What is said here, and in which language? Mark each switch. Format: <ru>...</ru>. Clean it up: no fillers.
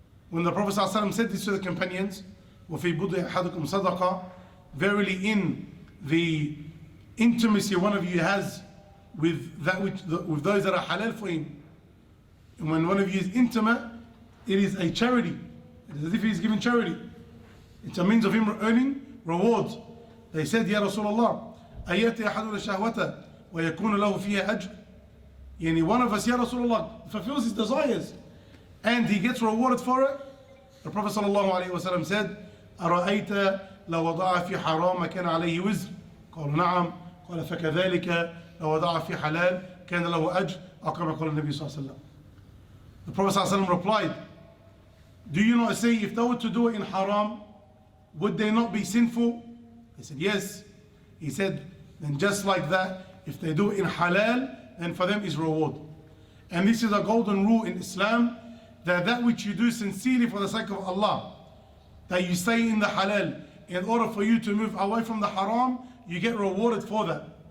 <en>When the Prophet ﷺ said this to the companions,</en> <ar>وَفِي بُضِعِ أَحَدُكُمْ صَدَقَةً,</ar> <en>verily in the intimacy one of you has with with those that are halal for him, and when one of you is intimate, it is a charity. It is as if he is giving charity. It's a means of him earning rewards. They said,</en> <ar>Ya Rasulullah, أَيَّاتِ أَحَدُنَا شَهْوَةً وَيَكُونُ لَهُ فِيهَا أَجْرٌ.</ar> <en>One of us, Ya Rasulullah, fulfills his desires and he gets rewarded for it. The Prophet ﷺ said,</en> <ar>أَرَأَيْتَ لَوْ وَضَعَ فِي حَرَامَ كَانَ عَلَيْهِ وِزْرٌ. قالوا نعم. قال فكذلك لو وضع في حلال كان له أجر أو كما قال النبي صلى الله عليه وسلم.</ar> <en>The Prophet ﷺ replied, do you not say if they were to do it in haram, would they not be sinful? They said yes. He said, then just like that, if they do it in halal, then for them is reward. And this is a golden rule in Islam, that which you do sincerely for the sake of Allah, that you say in the halal, in order for you to move away from the haram, you get rewarded for that.</en>